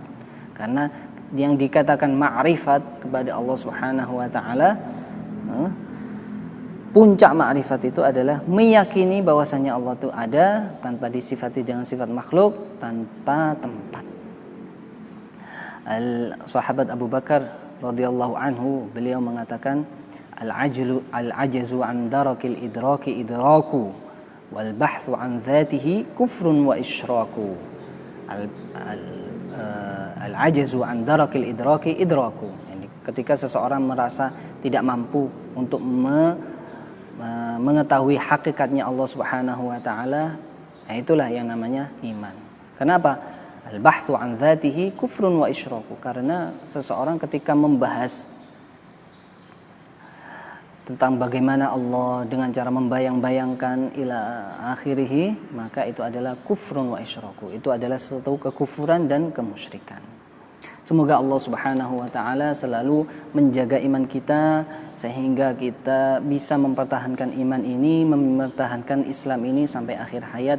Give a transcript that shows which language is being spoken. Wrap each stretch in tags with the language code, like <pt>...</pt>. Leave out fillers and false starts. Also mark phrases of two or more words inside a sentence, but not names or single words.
<id>Karena yang dikatakan ma'rifat kepada Allah</id> <ar>سبحانه وتعالى,</ar> <id>puncak ma'rifat itu adalah meyakini bahwasanya Allah itu ada tanpa disifati dengan sifat makhluk, tanpa tempat. Sahabat Abu Bakar</id> <ar>رضي الله عنه,</ar> <id>beliau mengatakan,</id> <ar>العجز عن درك الإدراك إدراك والبحث عن ذاته كفر وإشراك. العجز عن درك الإدراك إدراك.</ar> <id>Jadi ketika seseorang merasa tidak mampu untuk mengetahui hakikatnya Allah</id> <ar>سبحانه وتعالى,</ar> <id>itulah yang namanya iman. Kenapa?</id> <ar>البحث عن ذاته كفر وإشراك.</ar> <id>Karena seseorang ketika membahas tentang bagaimana Allah dengan cara membayang-bayangkan</id> <ar>إلى آخره,</ar> <id>maka itu adalah</id> <ar>كفر وإشراك.</ar> <id>Itu adalah suatu kekufuran dan kemusyrikan. Semoga Allah</id> <ar>سبحانه وتعالى</ar> <id>selalu menjaga iman kita sehingga kita bisa mempertahankan iman ini, mempertahankan Islam ini sampai akhir hayat.</id>